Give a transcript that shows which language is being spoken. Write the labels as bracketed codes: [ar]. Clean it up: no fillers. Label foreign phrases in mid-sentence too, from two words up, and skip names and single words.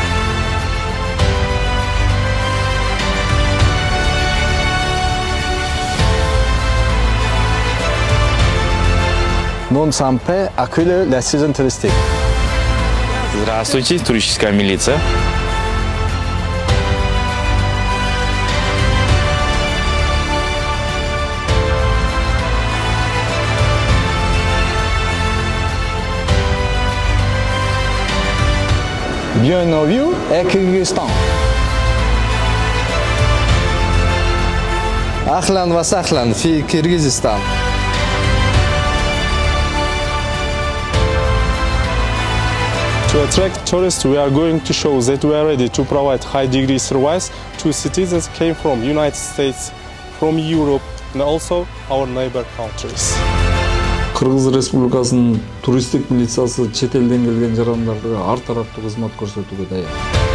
[fr] Non Sampe accueille la saison touristique. [ru] Здравствуйте, туристическая милиция. [fr] Bienvenue à Kyrgyzstan. [ar] أهلا وسهلا في كيرغيزستان. [en] To attract tourists, we are going to show that we are ready to provide high-degree service to cities that came from United States, from Europe, and also our neighbor countries. [ky] Кыргыз Республикасынын туристтик милициясы чет элден келген жарандарды ар тараптуу кызмат көрсөтүүгө даяр.